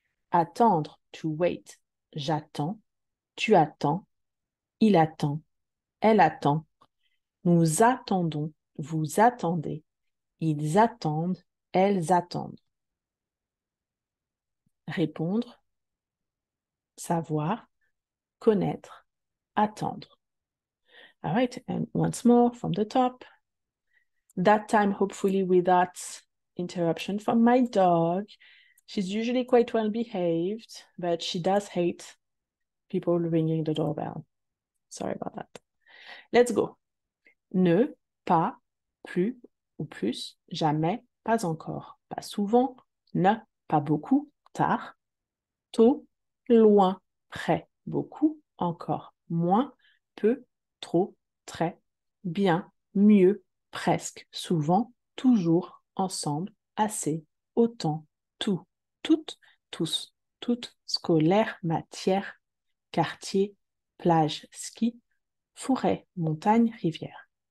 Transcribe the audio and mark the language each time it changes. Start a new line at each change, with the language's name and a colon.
French: Attendre,
English: to wait.
French: J'attends, tu attends, il attend, elle attend. Nous attendons, vous attendez, ils attendent, elles attendent. Répondre, savoir, connaître, attendre.
English: All right, and once more from the top. That time, hopefully without interruption from my dog. She's usually quite well behaved, but she does hate people ringing the doorbell. Sorry about that. Let's go.
French: Ne, pas, plus ou plus, jamais, pas encore, pas souvent, ne, pas beaucoup, tard, tôt, loin, près, beaucoup, encore, moins, peu, trop, très, bien, mieux, presque, souvent, toujours, ensemble, assez, autant, tout, toutes, tous, toutes, scolaire, matière, quartier, plage, ski, forêt, montagne, rivière.